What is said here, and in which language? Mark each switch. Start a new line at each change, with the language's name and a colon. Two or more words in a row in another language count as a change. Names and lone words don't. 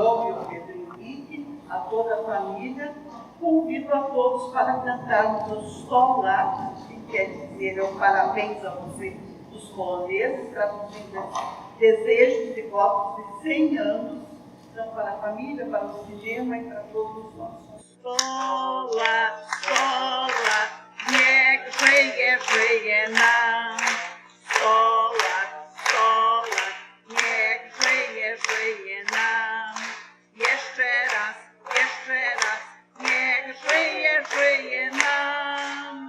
Portuguese: e o Pedro Henrique, a toda a família, convido a todos para cantarmos o Sol Lá, que quer dizer um parabéns a vocês, os poloneses, traduzindo desejos e votos de 100 anos, então para a família, para o cinema e para todos nós.
Polish: Sola, sola, niech żyje, żyje nam. Sola, sola, niech żyje, żyje nam. Jeszcze raz, niech żyje, żyje nam.